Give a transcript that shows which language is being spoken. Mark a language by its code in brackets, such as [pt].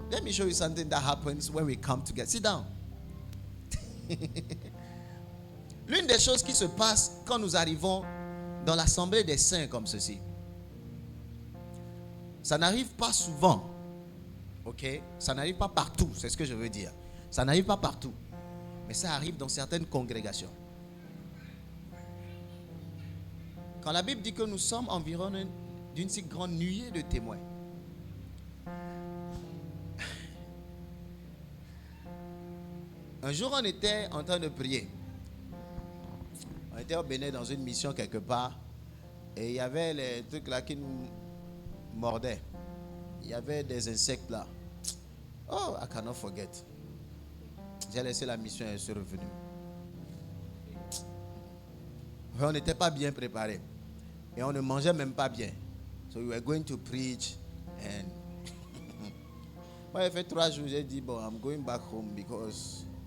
[en] Let me show you something that happens when we come together. Sit down. [fr] L'une des choses qui se passe quand nous arrivons dans l'assemblée des saints comme ceci, ça n'arrive pas souvent. Ok? Ça n'arrive pas partout, c'est ce que je veux dire. Ça n'arrive pas partout. Mais ça arrive dans certaines congrégations. Quand la Bible dit que nous sommes environ d'une si grande nuée de témoins, un jour on était en train de prier. On était au Bénin dans une mission quelque part. Et il y avait les trucs là qui nous mordaient. Il y avait des insectes là. [en] Oh, I cannot forget. [fr] J'ai laissé la mission et je suis revenu. On n'était pas bien préparés. Et on ne mangeait même pas bien. [en] So we were going to preach. And [fr] moi, j'ai fait 3 jours. J'ai dit, bon, [en] I'm going back home because.